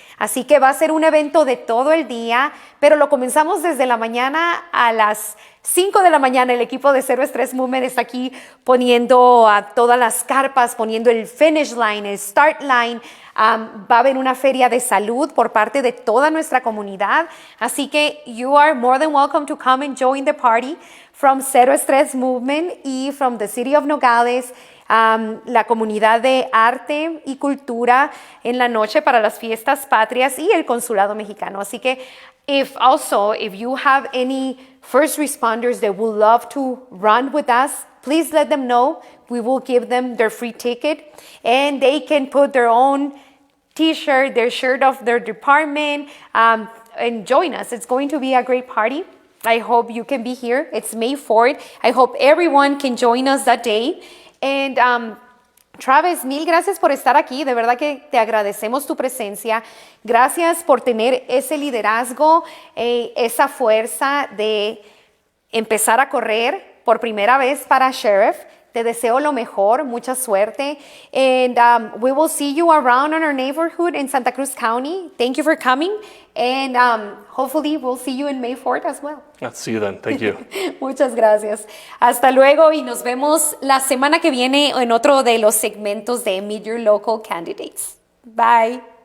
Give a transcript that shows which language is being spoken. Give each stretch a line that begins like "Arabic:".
Spanish: Así que va a ser un evento de todo el día, pero lo comenzamos desde la mañana a las 5 de la mañana. El equipo de Cero Estrés Movement está aquí poniendo a todas las carpas, poniendo el finish line, el start line. Va a haber una feria de salud por parte de toda nuestra comunidad. Así que
English: you are more than welcome to come and join the party from Cero Estrés Movement
Spanish: y
English: from the City of Nogales.
Spanish: La comunidad de arte y cultura en la noche para las fiestas patrias y el consulado mexicano. Así que
English: if you have any first responders that would love to run with us, please let them know. We will give them their free ticket, and they can put their own t-shirt, their shirt of their department, and join us. It's going to be a great party. I hope you can be here. It's May 4th. I hope everyone can join us that day. And
Spanish: Travis, mil gracias por estar aquí. De verdad que te agradecemos tu presencia. Gracias por tener ese liderazgo, esa fuerza de empezar a correr por primera vez para sheriff. Te deseo lo mejor, mucha suerte.
English: And we will see you around in our neighborhood in Santa Cruz County. Thank you for coming. And hopefully we'll see you in May 4th as well. I'll see you then. Thank you.
Spanish: Muchas gracias. Hasta luego y nos vemos la semana que viene en otro de los segmentos de Meet Your Local Candidates. Bye.